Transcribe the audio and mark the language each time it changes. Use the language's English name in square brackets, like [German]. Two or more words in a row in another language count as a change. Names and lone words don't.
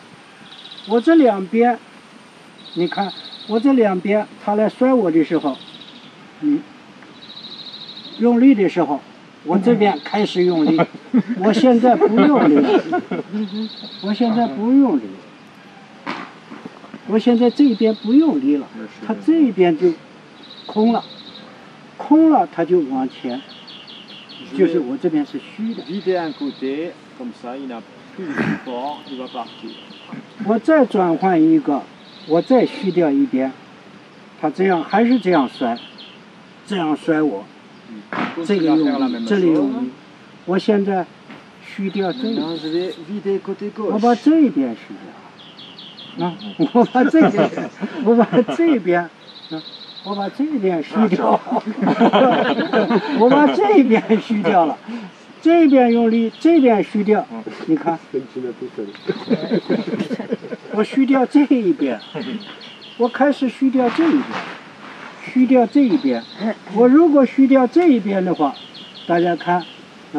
[Chinese] 我这两边，你看我这两边他来摔我的时候，用力的时候，我这边开始用力，我现在不用力了，我现在不用力，我现在这边不用力了，他这边就空了，空了他就往前，就是我这边是虚的。 [French] Vider un côté, comme ça, il n'a plus de support, il va partir. [Chinese] 我再转换一个，我再虚掉一边，他这样还是这样摔，这样摔我，这个用力，这里用力，我现在虚掉这一 [French] Maintenant, je vais vider côté [Chinese] 我 [French] gauche. [Chinese] 把这一边虚掉，啊，我把这边，我把这边，啊，我把这边虚掉，我把这边虚掉了，这边用力，这边虚掉，你看，我虚掉这一边，我开始虚掉这一边，虚掉这一边，我如果虚掉这一边的话，大家看，啊。